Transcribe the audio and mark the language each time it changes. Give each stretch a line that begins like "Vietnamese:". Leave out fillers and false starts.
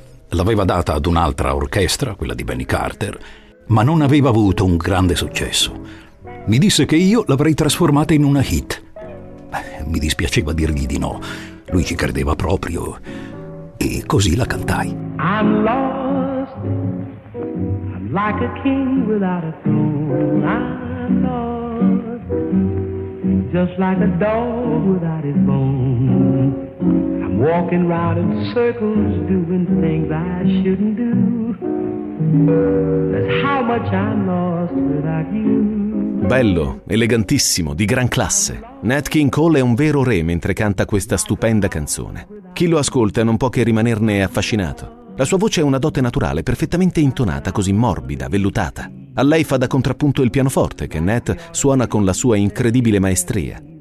Italian: L'aveva data ad un'altra orchestra, quella di Benny Carter, ma non aveva avuto un grande successo. Mi disse che io l'avrei trasformata in una hit. Mi dispiaceva dirgli di no. Lui ci credeva proprio e così la cantai.
English: I'm lost, I'm like a king without a throne. I'm lost, just like a dog without his bone. I'm walking round in circles doing things I shouldn't do. That's how much I'm lost without you.
Italian: Bello, elegantissimo, di gran classe. Nat King Cole è un vero re mentre canta questa stupenda canzone. Chi lo ascolta non può che rimanerne affascinato. La sua voce è una dote naturale, perfettamente intonata, così morbida, vellutata. A lei fa da contrappunto il pianoforte, che Nat suona con la sua incredibile maestria.